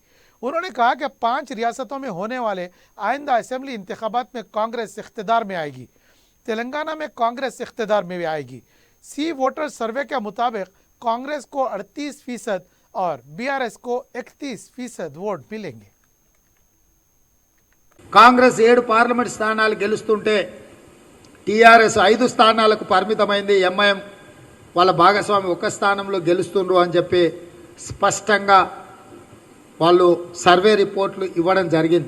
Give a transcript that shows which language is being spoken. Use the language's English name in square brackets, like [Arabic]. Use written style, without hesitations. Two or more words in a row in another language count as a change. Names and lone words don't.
[Urdu] انہوں نے کہا کہ 5 ریاستوں میں ہونے والے آئندہ اسمبلی انتخابات میں کانگریس اقتدار میں آئے گی۔ تلنگانہ میں کانگریس اقتدار میں بھی آئے گی۔ سی ووٹر سروے کے مطابق کانگریس کو 38% اور بی آر ایس کو 31% ووٹ ملیں گے۔ [Telugu] కాంగ్రెస్ 7 పార్లమెంట్ స్థానాలు గెలుస్తుంటే టీఆర్ఎస్ 5 స్థానాలకు పరిమితమైంది। ఎంఐఎం వాళ్ళ భాగస్వామి ఒక స్థానంలో గెలుస్తుండ్రు అని చెప్పి స్పష్టంగా వాళ్ళు [English] survey reports [Telugu] ఇవ్వడం జరిగింది।